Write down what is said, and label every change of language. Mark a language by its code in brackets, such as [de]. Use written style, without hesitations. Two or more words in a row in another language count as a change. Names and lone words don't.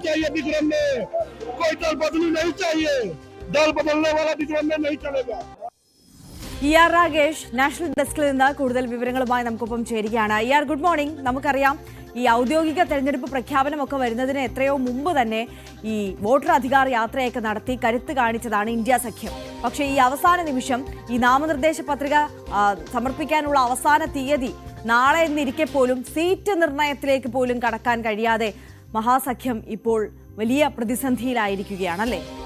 [hi] चाहिए विक्रम में, कोई दल बदली नहीं चाहिए, दल बदलने वाला विक्रम में नहीं चलेगा. [ml] ER രാഗേഷ് [en] national deskil [ml] നിന്ന് കൂടുതൽ വിവരങ്ങളുമായി നമുക്കൊപ്പം ചേരുകയാണ്. [en] ER good morning. [ml] നമുക്കറിയാം ഈ ഔദ്യോഗിക തെരഞ്ഞെടുപ്പ് പ്രഖ്യാപനമൊക്കെ വരുന്നതിന് എത്രയോ മുമ്പ് തന്നെ ഈ വോട്ടർ അധികാർ യാത്രയൊക്കെ നടത്തി കരുത്ത് കാണിച്ചതാണ് ഇന്ത്യ സഖ്യം. പക്ഷേ ഈ അവസാന നിമിഷം ഈ നാമനിർദ്ദേശ പത്രിക സമർപ്പിക്കാനുള്ള അവസാന തീയതി നാളെ എന്നിരിക്കെ പോലും സീറ്റ് നിർണയത്തിലേക്ക് പോലും കടക്കാൻ കഴിയാതെ മഹാസഖ്യം ഇപ്പോൾ വലിയ പ്രതിസന്ധിയിലായിരിക്കുകയാണല്ലേ?